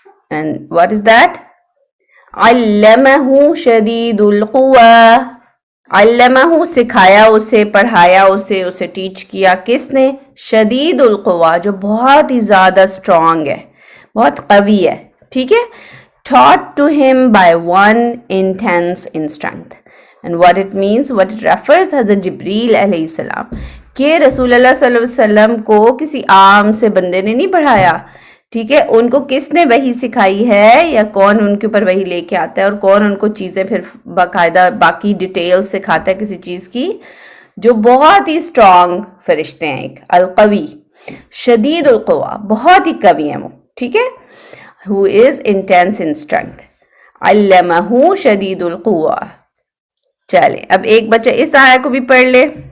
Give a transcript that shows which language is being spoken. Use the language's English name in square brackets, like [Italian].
[English] And what is that? [Arabic] علمہ شدید القویٰ. [Urdu] علمہ سکھایا اسے, پڑھایا اسے ٹیچ کیا. کس نے؟ شدید القویٰ, جو بہت ہی زیادہ اسٹرانگ ہے, بہت قوی ہے, ٹھیک ہے. [English] Taught to him by one intense in strength. And what it means, what it refers, [Urdu] حضرت جبریل علیہ السلام, کہ رسول اللہ صلی اللہ علیہ وسلم کو کسی عام سے بندے نے نہیں پڑھایا, ٹھیک ہے. ان کو کس نے وحی سکھائی ہے, یا کون ان کے اوپر وحی لے کے آتا ہے, اور کون ان کو چیزیں پھر باقاعدہ باقی ڈیٹیل سکھاتا ہے کسی چیز کی, جو بہت ہی اسٹرانگ فرشتے ہیں. ایک القوی, شدید القوا, بہت ہی قوی ہیں وہ, ٹھیک ہے. [English] who is intense in strength. [Arabic] علمہ شدید القوا. [Urdu] چلے اب ایک بچہ اس آیہ کو بھی پڑھ لے.